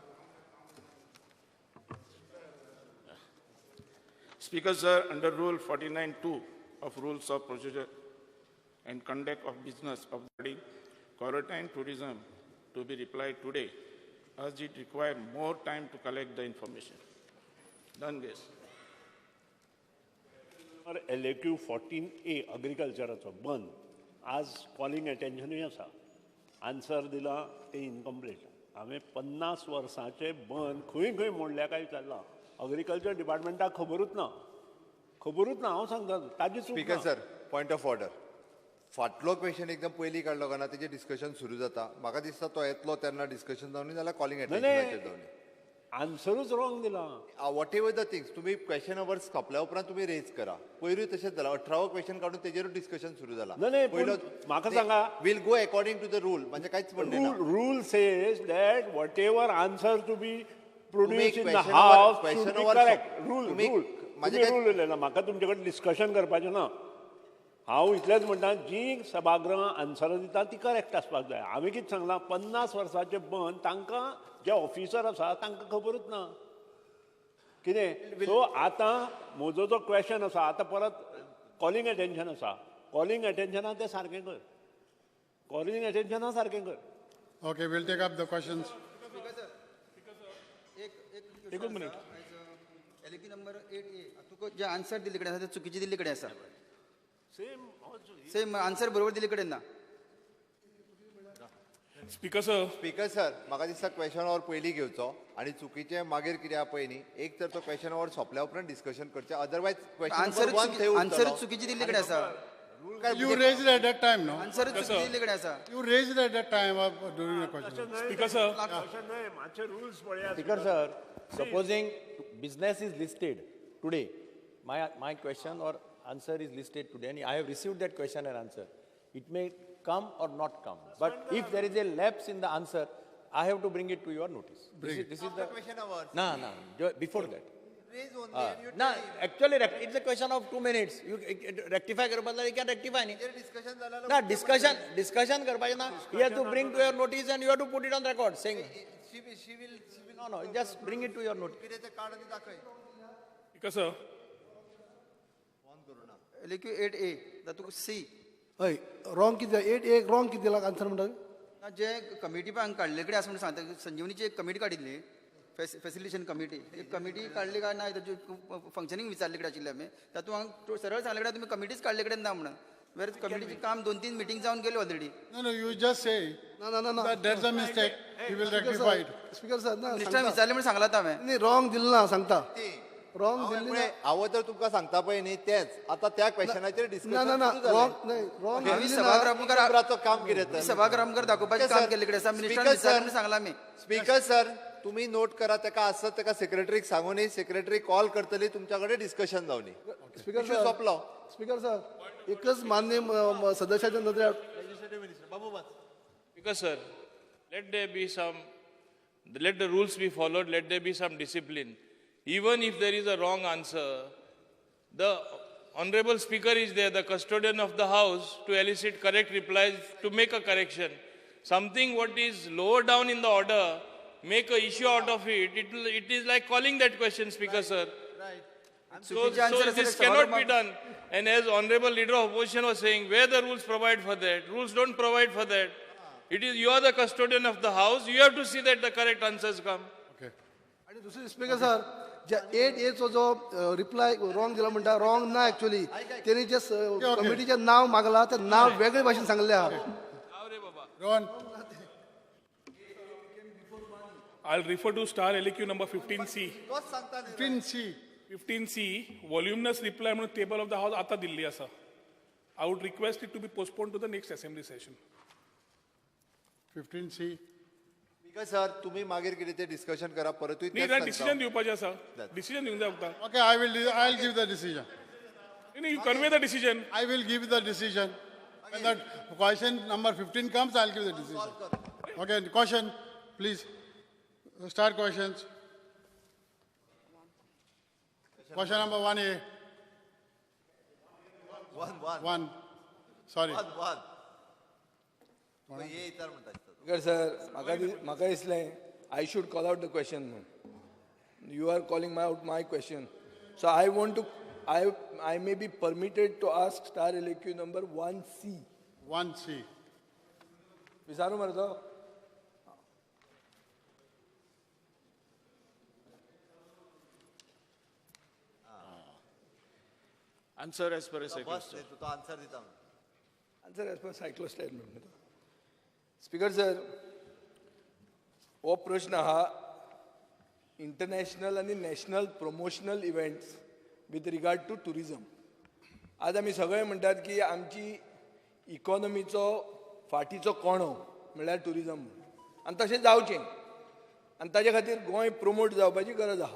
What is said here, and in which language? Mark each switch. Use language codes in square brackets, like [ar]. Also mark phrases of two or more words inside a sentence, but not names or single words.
[en] Speaker, sir, under Rule 49(2) of Rules of Procedure and Conduct of Business of the body, quarantine tourism to be replied today, as it require more time to collect the information. Done this. [kok] LAQ 14A agricultureचो बंद आज [en] calling attention [kok] आसा आन्सर दिला ते इनकम्प्लीट हांवें 50 वर्सांचे बंद खंय खंय मोडल्या काय विचारला [en] agriculture department [kok] खबरूच ना हांव सांगता ताजी चूक स्पीकर ना. [en] Sir, point of order. [kok] फाटलो क्वेश्चन एकदम पयलीं काडलो काय ना तेजें डिस्कशन सुरू जाता. म्हाका दिसता तो येतलो तेन्ना डिस्कशन जावनी जाल्यार कॉलिंग अटेन्शनाचेर जावनी. आन्सरूच रॉंग दिला. [en] what ever the things [kok] तुम्ही [en] question hours [kok] सोंपल्या उपरांत तुम्ही रेज करा. पयरूय तशेंच जाला 18 क्वेश्चन काडून तेजेरूच डिस्कशन सुरू जाला. पयलो म्हाका सांगा [en] will go according to the rule म्हणजे कांयच म्हणणे ना. rule says that what ever answer to be produce in the question हाऊस over- question should be over- [kok] करेक्ट. रूल तुम्ही- रूल माझे तुम्ही काय- रूल उलयला म्हाका तुमचे कडेन डिस्कशन करपाचें ना. हांव इतलेंच म्हणटा जी सभागृहां आन्सरां दिता ती करेक्ट आसपाक जाय. हांवें कितें सांगलां 50 वर्सांचे बंद तांकां जे ऑफिसर आसा तांकां खबरूच ना कितें. सो आतां म्हजो जो क्वेश्चन आसा आतां परत [en] कॉलिंग अटेन्शन [kok] आसा [en] कॉलिंग अटेन्शना [kok] तें सारकें कर [en] कॉलिंग अटेन्शना [kok] सारकें कर. [en] Okay, we'll take up the questions. [kok] एक मिनिट. LQ नंबर 8A तुका जे आन्सर दिल्ले कडेन आसा ते चुकीचे दिल्ले कडेन आसा. [en] same answer [kok] बरोबर दिल्ले कडेन ना. [en] Speaker, sir. Speaker sir, [kok] म्हाका दिसता [en] question hour [kok] पयलीं घेवचो आनी चुकीचें मागीर कितें आहा पळय न्ही एक तर तो क्वेश्चन अवर सोंपल्या उपरांत डिस्कशन करचें अदरवायज आन्सर चुकीचे दिल्ले कडेन आसा. [en] You raised it at that time, no? [kok] आन्सर चुकीचे दिल्ले कडेन आसा. [en] You raised it at that time of during the question. Speaker, sir. [kok] मातशे रुल्स पळया. [en] Speaker sir, supposing business is listed today, my question or answer is listed today, and I have received that question and answer. It may come or not come, but if there is a lapse in the answer, I have to bring it to your notice. This is the question hour before that. raise only No, actually, it's a question of 2 minutes. You rectify करपाक you can rectify नी. [kok] डिस्कशन जाल्यार [en] No, discussion [kok] करपाचें ना. [en] You have to bring to your notice and you have to put it on record saying. she will No, just bring it to your notice. [kok] कितें तें कार्ड आनी दाखय. [en] Speaker, sir. [kok] LQ 8A दा तुका C हय रॉंग कितें 8A रॉंग कितें दिला आन्सर म्हणटा जे कमिटी पळय काडले कडेन आसा म्हणून सांगता संजीवनीची एक कमिटी काडिल्ली फॅसिलिटेशन कमिटी एक कमिटी काडली काय ना ताचे फंक्शनिंग विचारले कडेन आशिल्ले आमी तातूंत हांव सरळ सांगले कडेन तुमी कमिटीच काडले कडेन ना म्हणून वेर कमिटीचे काम 2-3 मिटींग जावन गेले ऑलरेडी. [en] No, you just say [kok] ना [en] that there's a mistake. He will rectify it. [kok] स्पीकर सर ना मिनिस्टरान विचारले म्हणून सांगला हांवें. [mr] नाही रॉंग दिलं ना सांगता रॉंग दिल्ली ना. [kok] हांव तर तुमकां सांगता पळय न्ही तेच आतां त्या क्वेश्चनाचेर ना डिस्कशन [mr] रॉंग नाही रॉंग आम्ही [kok] दिल्ली ना. सभागृहांकर काम कितें तर सभागृहांकर दाखोवपाचें काम केल्ले कडेन आसा. मिनिस्टरान विचारले म्हणून सांगला आमी. [en] Speaker sir [kok] तुम्ही नोट करा ताका आसत ताका सेक्रेटरीक सांगून सेक्रेटरी कॉल करतली तुमच्या कडेन डिस्कशन जावनी. स्पीकर इश्यू सर सोंपलो. [en] Speaker sir [kok] एकच मान्य सदस्याच्या नदरेर [en] Speaker, sir. Let the rules be followed. Let there be some discipline. Even if there is a wrong answer, the honorable speaker is there, the custodian of the house, to elicit correct replies, to make a correction. Something what is lower down in the order, make a issue out of it. It is like calling that question, Speaker, sir. So this cannot be done. And as honorable leader of opposition was saying, where the rules provide for that? Rules don't provide for that. It is you are the custodian of the house. You have to see that the correct answers come. [kok] आणि दुसरी स्पीकर सर ज्या 8A जो रिप्लाय रॉंग दिला म्हणटा रॉंग ना ऍक्च्युअली त्यांनी जे कमिटीचे नाव मागला ते नाव वेगळे भाशेन सांगले आहा. [en] Rohan, I'll refer to star LQ number 15C. 15C. 15C, voluminous reply म्हणून table of the house आता दिल्ली आसा. I would request it to be postponed to the next assembly session. 15C. Speaker sir [kok] तुम्ही मागीर कितें ते डिस्कशन करा परतूय नाही तेच डिसिजन सांगता. दिवपाचें आसा. डिसिजन दिवंक जाय फक्त. [en] Okay, I'll give the decision. You convey the decision. I will give the decision. When that question number 15 comes, I'll give the decision. Okay, question, please. Start questions. Question number 1A. One. One. Sorry. One. [kok] ये इतर म्हणटा दिसता तो. [en] Speaker sir, [kok] म्हाका दिसलें [en] I should call out the question. You are calling out my question. So I want to, I may be permitted to ask star LAQ number 1C. 1C. [kok] विचारू मरे तो? [en] Answer as per a [kok] बस [en] cyclist. [kok] नाही, तू आन्सर दिता [en] Answer as per cyclostyle. Speaker sir, [kok] हो प्रश्न हा [en] international आणि national promotional events with regard to tourism. [kok] आज आमी सगळे म्हणटात की आमची इकॉनॉमीचो फाटीचो कोणो म्हणल्यार टुरिझम आनी तशें जावचें आनी ताजे खातीर गोंय प्रमोट जावपाची गरज आहा.